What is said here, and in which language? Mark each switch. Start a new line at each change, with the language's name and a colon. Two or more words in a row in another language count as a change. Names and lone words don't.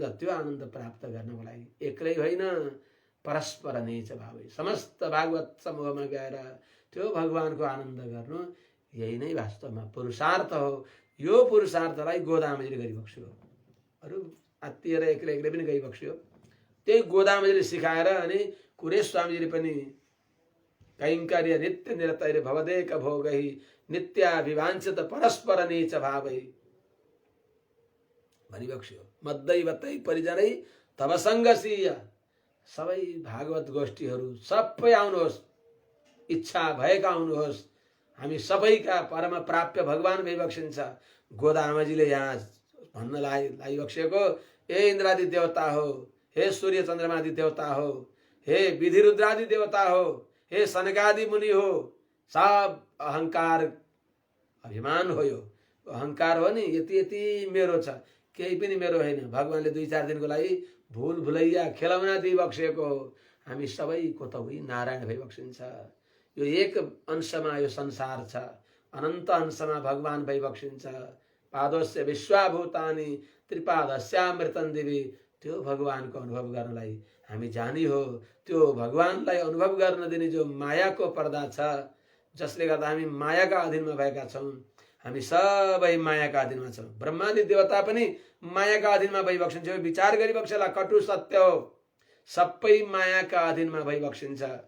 Nepali: त्यो आनन्द प्राप्त गर्नको लागि एक्लै होइन,
Sanskrit: परस्पर नेच भावै
Nepali: समस्त भागवत समूहमा गएर त्यो भगवानको आनन्द गर्नु, यही नै वास्तवमा पुरुषार्थ हो। यो पुरुषार्थलाई गोदामजीले गरिबक्स्यो। अरू आत्तिएर एक्लै एक्लै पनि गइबक्स्यो। त्यही गोदामजीले सिकाएर अनि कुरेश स्वामीजीले पनि
Sanskrit: कैङ्कर्य नित्य निरतैर भवदेक भोगै नित्याभिवाञ्छित परस्पर नेच भावै
Nepali: भनिबक्स्यो।
Sanskrit: मद्दैवतै परिजनै तब सङ्गसीय।
Nepali: सबै भागवत गोष्ठीहरू सबै आउनुहोस्, इच्छा भएका आउनुहोस्। हामी सबैका परम प्राप्य भगवान भइबक्सिन्छ। गोदामजीले यहाँ भन्न लागिबक्सेको, हे इन्द्रादि देवता हो, हे सूर्य चन्द्रमादि देवता हो, हे विधि रुद्रादि देवता हो, हे सनकादि मुनि हो, सब अहंकार अभिमान हो। यो अहंकार हो नि, यति यति मेरो छ, केही पनि मेरो होइन। भगवानले 2-4 दिनको लागि भुल भुलैया खेलौना दिइबक्सेको हो। हामी सबैको त उही नारायण भइबक्सिन्छ। यो एक अंशमा यो संसार छ, अनन्त अंशमा भगवान भइबक्सिन्छ।
Sanskrit: पादोस्य विश्वाभूतानि त्रिपादस्यामृतं दिवि।
Nepali: त्यो भगवानको अनुभव गर्नलाई हामी जानी हो। त्यो भगवानलाई अनुभव गर्न दिने जो मायाको पर्दा छ, जसले गर्दा हामी मायाका अधीनमा भएका छौँ। हामी सबै मायाका अधीनमा छौँ। ब्रह्मादि देवता पनि मायाका अधीनमा भइबक्सिन्छ। विचार गरिबक्सेला, कटु सत्य हो। सबै मायाका अधीनमा भइबक्सिन्छ।